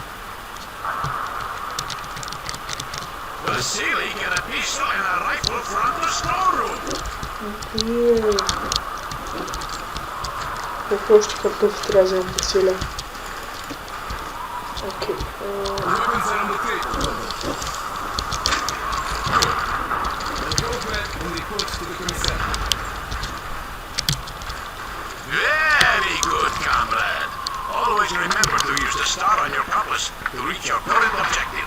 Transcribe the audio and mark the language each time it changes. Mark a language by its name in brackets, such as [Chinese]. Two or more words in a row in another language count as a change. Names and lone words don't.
[English] Vasily, get a pistol and a rifle from the storeroom. [Bulgarian] Какво още картофи трябва да вземем по целя? Окей. [English] Very good, comrade. Always remember to use the star on your compass to reach your current objective.